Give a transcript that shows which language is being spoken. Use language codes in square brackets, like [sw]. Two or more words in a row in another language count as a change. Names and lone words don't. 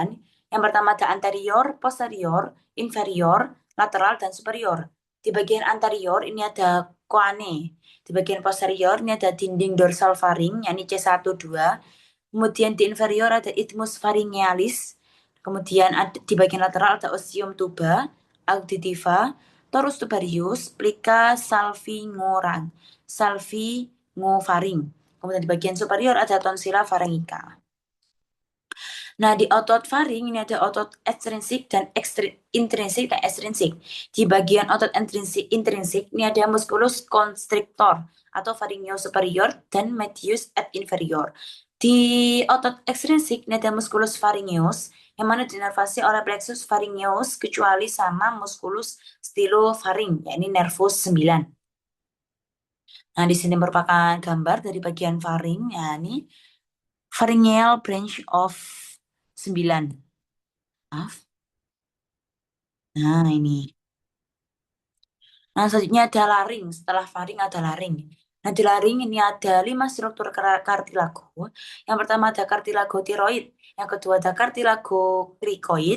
[id] Yang pertama ada anterior, posterior, inferior, lateral, dan superior. Di bagian anterior ini ada coane. Di bagian posterior ini ada dinding dorsal faring, yakni C1, 2. Kemudian di inferior ada [la] isthmus pharyngealis. [id] Kemudian di bagian lateral ada [la] ostium tuba, auditiva, torus tubarius, plica salvingofaring. [id] Kemudian di bagian superior ada [la] tonsilla pharyngica. [id] Nah, di otot faring ini ada otot ekstrinsik dan intrinsik dan ekstrinsik. Di bagian otot intrinsik ini ada [la] musculus constrictor [id] atau [la] pharyngeus superior [id] dan [la] medius et inferior. [id] Di otot ekstrinsik ini ada [la] musculus pharyngeus [id] yang mana dinervasi oleh [la] plexus pharyngeus [id] kecuali sama [la] musculus stylofaring, [id] yakni nervus 9. Nah, di sini merupakan gambar dari bagian faring, ya ini [en] pharyngeal branch of 9. [id] Maaf. Nah, ini. Nah, selanjutnya ada laring. Setelah faring ada laring. Nah, di laring ini ada 5 struktur kartilago. Yang pertama ada kartilago tiroid. Yang kedua ada kartilago krikoid.